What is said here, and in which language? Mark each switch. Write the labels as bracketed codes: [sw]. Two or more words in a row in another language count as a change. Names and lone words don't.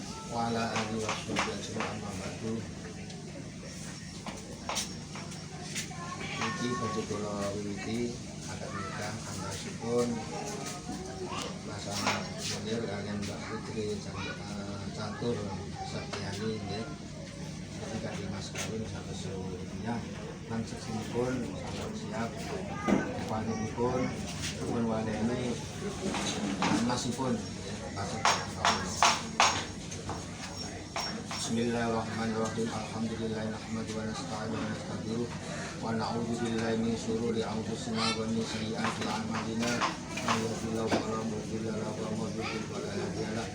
[ar] وعلى آله وصحبه أما بعد. [jv] Iki badhe kula wiwiti akad nikah antawisipun Mas Ahmad Munir kaliyan Mbak Putri Catur Septiani nggih. Iki kanthi mas kawin [id] sampai seluruhnya [jv] lan seksipun sampun siap panjenenganipun pun waleni masipun Bismillahirrahmanirrahim. [ar] الحمد لله نحمد ونستعين ونستغفره ونعوذ بالله من شرور أنفسنا ومن سيئات أعمالنا. من يهده الله فلا مضل له ومن يضلل فلا هادي له.